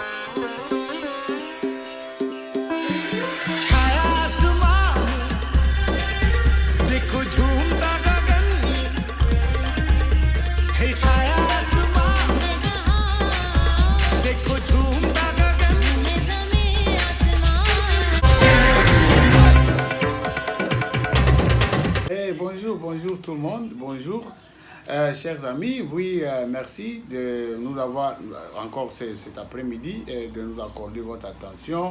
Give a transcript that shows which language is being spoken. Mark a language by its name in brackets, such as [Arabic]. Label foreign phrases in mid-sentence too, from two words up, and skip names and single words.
[Hindi] छाया आसमान देखो झूमता गगन है छाया आसमान देखो झूमता गगन [French] Bonjour, bonjour tout le monde, bonjour. Chers amis, oui, merci de nous avoir encore cet après-midi et de nous accorder votre attention.